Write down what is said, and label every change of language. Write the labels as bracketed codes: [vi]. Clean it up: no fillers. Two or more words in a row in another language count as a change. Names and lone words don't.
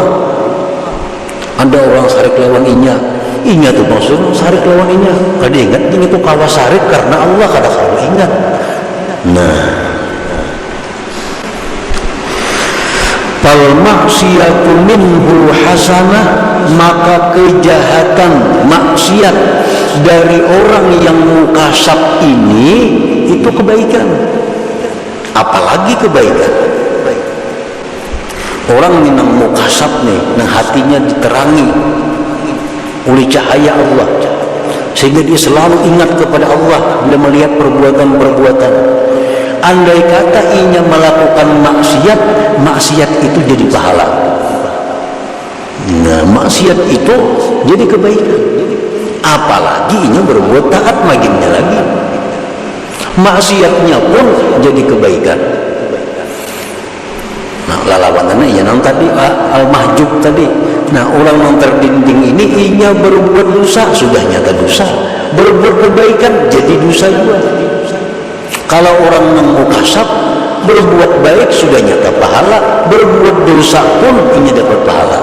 [bjn] Ada orang sarik lawan inya tuh maksudnya sarik lawan inya. Kada ingat ini tuh kawa sarik karena Allah, kada kawa ingat. [id] Nah, [ar] فالمعصية منه حسنة, [id] maka kejahatan maksiat dari orang yang mukasab ini itu kebaikan. Apalagi kebaikan. Orang yang mukasab nih, yang hatinya diterangi oleh cahaya Allah, sehingga dia selalu ingat kepada Allah bila melihat perbuatan-perbuatan. [bjn] Andai kata inya melakukan maksiat itu jadi pahala. [id] Nah, maksiat itu jadi kebaikan. [bjn] Apalagi inya berbuat taat maginnya lagi, maksiatnya pun jadi kebaikan. Nah, lalawanannya ya nang tadi al-mahjub tadi. [id] Nah, orang yang terdinding ini inya berbuat dosa, sudah nyata dosa. Berbuat kebaikan jadi dosa juga. Kalau orang yang mukasab berbuat baik sudah nyata pahala, berbuat dosa pun ini dapat pahala.